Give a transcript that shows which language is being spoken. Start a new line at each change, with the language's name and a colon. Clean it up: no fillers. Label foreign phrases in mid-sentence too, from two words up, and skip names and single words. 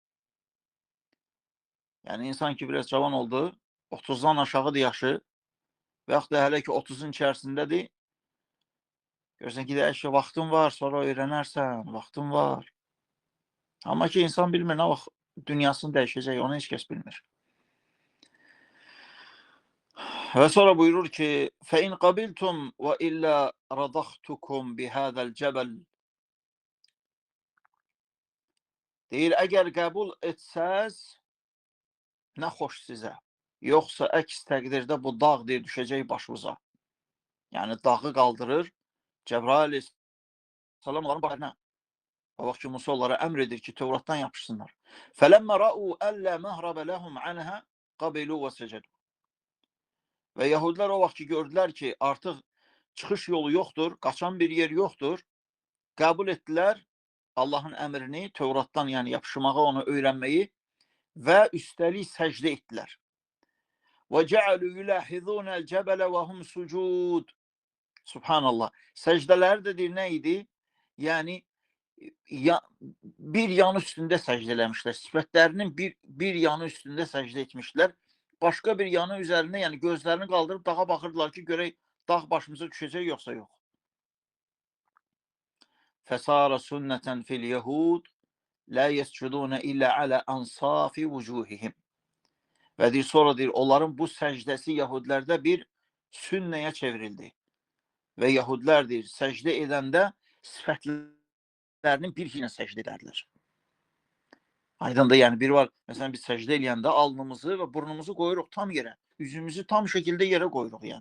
Azerbaijani: Yəni, insan ki, biraz cavan oldu, 30-dan aşağıdır yaşı və yaxud da hələ ki, 30-un içərisindədir. Görürsən ki, əşya, vaxtın var, sonra öyrənərsən, vaxtın var. Amma ki, insan bilmir, nə vaxt dünyasını dəyişəcək, onu heç kəs bilmir. Və sonra buyurur ki,
Arabic: فَاِنْ قَبِلْتُمْ وَإِلَّا رَضَخْتُكُمْ بِهَذَا الْجَبَلِ.
Azerbaijani: Deyir, əgər qəbul etsəz, nə xoş sizə. Yoxsa əks təqdirdə bu dağ deyir, düşəcək başınıza. Yəni, dağı qaldırır, Cəbrail aleyhissalam onların başına. O vaxt ki, Musa onlara əmr edir ki, Tevratdan yapışsınlar.
Arabic: فَلَمَّ رَأُوا أَلَّا مَهْرَبَ لَهُمْ عَنْهَا قَبِلُوا وَسَجَدُوا.
Azerbaijani: Və Yahudilər o vaxt ki, gördülər ki, artıq çıxış yolu yoxdur, qaçan bir yer yoxdur, qəbul etdilər Allahın əmrini, Tevratdan, yəni yapışmağı, onu öyrənməyi və üstəlik səcdə etdilər.
Arabic: وَجَعَلُوا يُلَاحِظُونَ الْجَبَلَ وَهُمْ سُجُودٌ.
Azerbaijani: Subhanallah. Səcdələri də deyir, nə idi? Yəni, bir yanı üstündə səcdə eləmişlər. Sifətlərinin bir yanı üstündə səcdə etmişlər. Başqa bir yanı üzərində, yəni gözlərini qaldırıb dağa baxırdılar ki, görək dağ başımıza düşəcək, yoxsa yox.
Arabic: فَسَارَ سُنَّةً فِي الْيَهُودِ لَا يَسْجُدُونَ إِلَّا عَلَى أَنْصَافِ وُجُوهِهِمْ.
Azerbaijani: Və deyir, sonra deyir, onların bu səcdəsi Yahudilərdə bir sünnəyə çevrildi. və Yahudilər deyir, səcdə edəndə sifətlərinin bir ilə səcdə edərlər. Aydındır, yəni biri var, məsələn biz səcdə eləyəndə alnımızı və burnumuzu qoyuruq tam yerə, üzümüzü tam şəkildə yerə qoyuruq yəni.